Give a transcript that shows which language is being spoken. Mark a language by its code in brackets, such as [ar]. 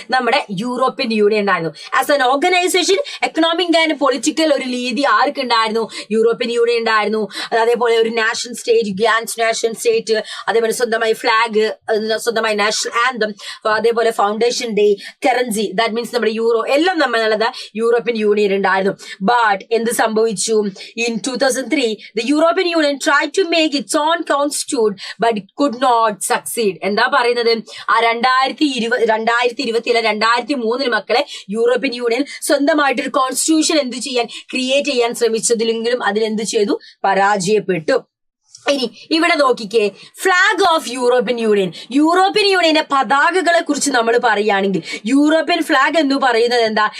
[ml] നമ്മുടെ European union ഉണ്ടായിരുന്നു. [en] as an organisation [ml] economic and political ഒരു രീതി ആർക്ക് ഉണ്ടായിരുന്നു? യൂറോപ്യൻ യൂണിയൻ ഉണ്ടായിരുന്നു. അതേപോലെ ഒരു national state, grand national state, അതേപോലെ സ്വന്തമായി ഫ്ലാഗ്, സ്വന്തമായി നാഷണൽ ആന്തം, അതേപോലെ foundation day, currency, that means നമ്മുടെ യൂറോ, എല്ലാം നമ്മളുള്ളത് യൂറോപ്യൻ യൂണിയൻ ഉണ്ടായിരുന്നു. ബട്ട് എന്ത് സംഭവിച്ചു? [en] In 2003 the European Union tried to make its own constitute but it could not succeed. [ml] എന്താ പറയുന്നത്? ആ 2023 മക്കളെ യൂറോപ്യൻ യൂണിയൻ സ്വന്തമായിട്ടൊരു കോൺസ്റ്റിറ്റ്യൂഷൻ ക്രിയേറ്റ് ചെയ്യാൻ ശ്രമിച്ചതിലെങ്കിലും അതിലെന്ത് ചെയ്തു? പരാജയപ്പെട്ടു. ഇനി ഇവിടെ നോക്കിക്കേ, flag off European union. European യൂണിയന്റെ പതാകകളെ കുറിച്ച് നമ്മൾ പറയുകയാണെങ്കിൽ യൂറോപ്യൻ ഫ്ലാഗ് എന്ന് പറയുന്നത് എന്താ?